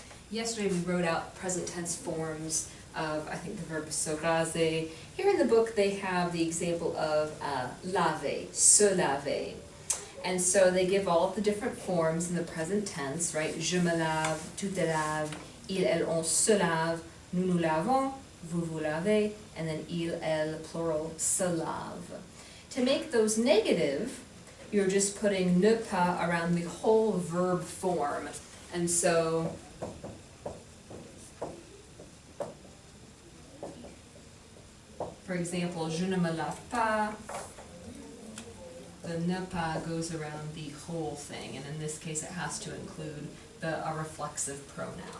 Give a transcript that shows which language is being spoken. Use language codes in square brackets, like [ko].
[en] Yesterday we wrote out present tense forms of, I think, the verb se raser. Here in the book they have the example of laver, se laver. And so they give all of the different forms in the present tense, right? [fr] Je me lave, tu te laves, il, elle, on se lave, nous nous lavons, vous vous lavez, [en] and then [fr] il, elle, plural, se lave. [en] To make those negative, you're just putting ne pas around the whole verb form. And so for example, [fr] je ne me lave pas, [en] the ne pas goes around the whole thing, and in this case it has to include a reflexive pronoun.